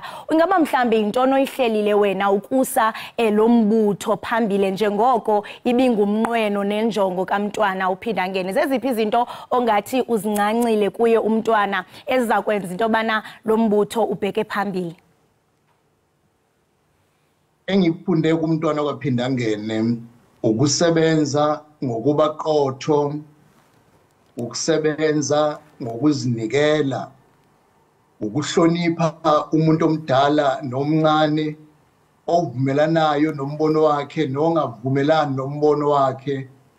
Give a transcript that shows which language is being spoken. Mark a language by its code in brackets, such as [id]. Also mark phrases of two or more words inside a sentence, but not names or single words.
[xh] Ingaba mhlambi yintoni oyihlelile wena ukusa mbutho phambili njengoko ibingumnqweno nenjongo kamntwana uphinda ngene? Zeziphi izinto ongathi uzincancile kuye umntwana eziza kwenza into bana lo mbutho ubheke phambili? Engifunde kumntwana kwaphinda ngene ukusebenza ngokuba qotho, ukusebenza ngokuzinikela, ukuhlonipha umuntu omdala nomncane, ovumelanayo nombono wakhe nongavumelani nombono wakhe,